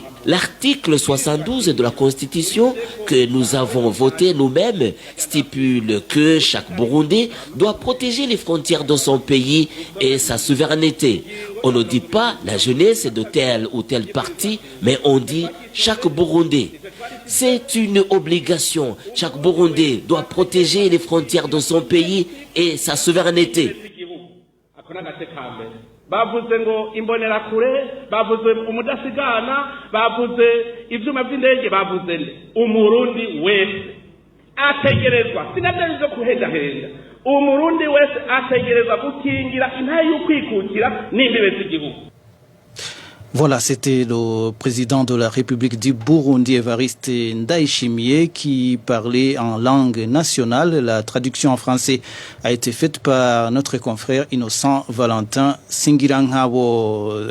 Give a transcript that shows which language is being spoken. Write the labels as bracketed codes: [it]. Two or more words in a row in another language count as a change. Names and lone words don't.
[fr] L'article 72 de la Constitution que nous avons voté nous-mêmes stipule que chaque Burundais doit protéger les frontières de son pays et sa souveraineté. On ne dit pas la jeunesse de tel ou tel parti, mais on dit chaque Burundais. C'est une obligation. Chaque Burundais doit protéger les frontières de son pays et sa souveraineté. [rn] bavuze ngo imbonerakure bavuze umudasigana bavuze ivyuma vy'indege bavuze umurundi wese ategerezwa sinabyo byo kuhendahenda umurundi wese ategerezwa gukingira intahe y'ukwikukira n'imbibe z'igihugu. [fr] Voilà, c'était le président de la République du Burundi, Evariste Ndayishimiye, qui parlait en langue nationale. La traduction en français a été faite par notre confrère Innocent Valentin Singirankabo.